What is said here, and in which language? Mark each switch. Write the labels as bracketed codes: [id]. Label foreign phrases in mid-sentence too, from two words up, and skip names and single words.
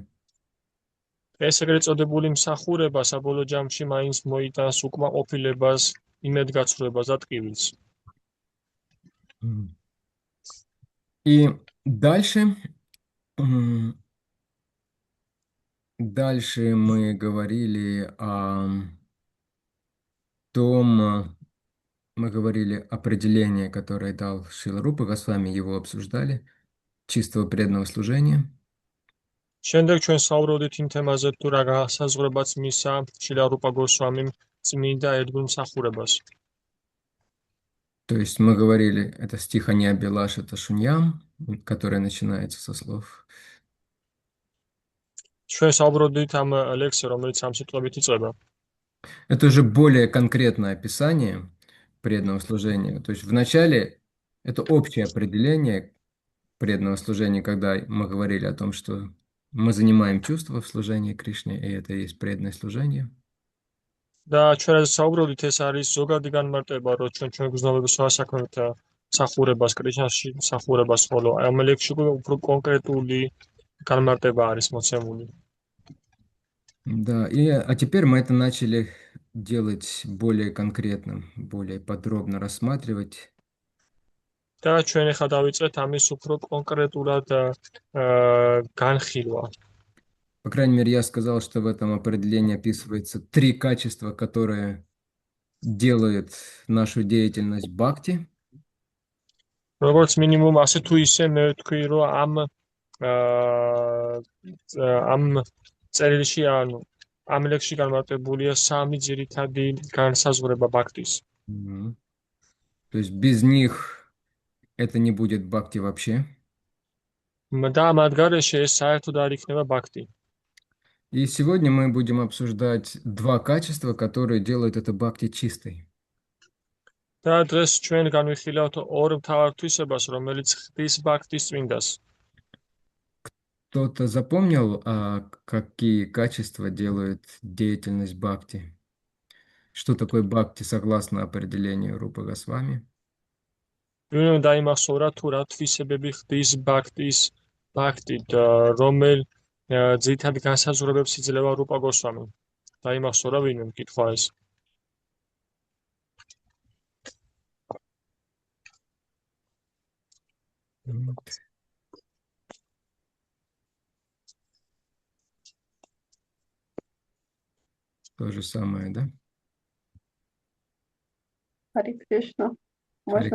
[ka] ეს ეგრეთ წოდებული მსახურება საბოლოო ჯამში მაინც მოიტანს უკმაყოფილებას, იმედგაცრუებას და ტკივილს. [ru] И дальше мы говорили определение, которое дал Шрила Рупа Госвами, его обсуждали, чистого преданного служения. [ka] შემდეგ ჩვენ საუბრობდით იმ თემაზე, თუ რა განსაზღვრებაც მისცა შრილა რუპა გოსვამიმ წმინდა ერთგულ მსახურებას. [ru] То есть мы говорили, это стих Аниабилаша Ташуньям, который начинается со слов. [ka] ჩვენ საუბრობდით ამ ლექსზე, რომელიც ამ სიტყვებით იწყება. [ru] Это уже более конкретное описание преданного служения. То есть вначале это общее определение преданного служения, когда мы говорили о том, что мы занимаем чувства в служении Кришне, и это и есть преданное служение. [ka] და ჩვენ საუბრობდით, ეს არის ზოგადი განმარტება, რომ ჩვენ გრძნობების სასაქმეთ მსახურებას, კრიშნაში მსახურებას, ხოლო ამ ლექსში უფრო კონკრეტული განმარტება არის მოცემული. [ru] Да, а теперь мы это начали делать более конкретным, более подробно рассматривать. [ka] და ჩვენ ახლა დავიწყეთ ამის უფრო კონკრეტულად განხილვა. [ru] По крайней мере, я сказал, что в этом определении описывается 3 качества, которые делают нашу деятельность бхакти. [ka] როგორც მინიმუმ ასე თუ ისე მე ვთქვი, რომ ამ წერილში ამ ლექსში განმარტებულია 3 ძირითადი განსაზღვრება ბაქტის. [ru] То есть без них это не будет бхакти вообще. [ka] და მათ გარეშე ეს საერთოდ არ იქნება ბაქტი. [ru] И сегодня мы будем обсуждать 2 качества, которые делают это бхакти чистой. [ka] და დღეს ჩვენ განვიხილავთ 2 მთავარ თვისებას, რომელიც ხდის ბაქტის წმინდას. [ru] Кто-то запомнил, какие качества делают деятельность бхакти? Что такое бхакти согласно определению Рупа Госвами? [ka] ვინმე დაიმახსოვრა თუ რა თვისებები ხდის ბაქტით, რომელ ძირითად განსაზღვრებებს იძლევა რუპა გოსვამი. დაიმახსოვრა ვინმე მკითხვა ეს. [ru] То же самое, да? Хари Кришна. Можно